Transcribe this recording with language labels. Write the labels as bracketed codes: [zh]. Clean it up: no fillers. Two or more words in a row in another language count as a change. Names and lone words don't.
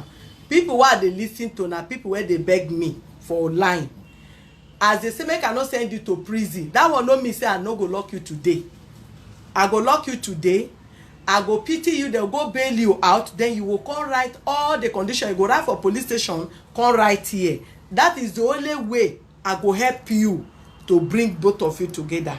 [pcm] People wey dey listen to na people wey dey beg me for line. As they say make I no send you to prison, that one no mean say I no go lock you today. I go lock you today, I go pity you, they'll go bail you out, then you will come write all the condition, you go write for police station, come write here. That is the only way I go help you to bring both of you together.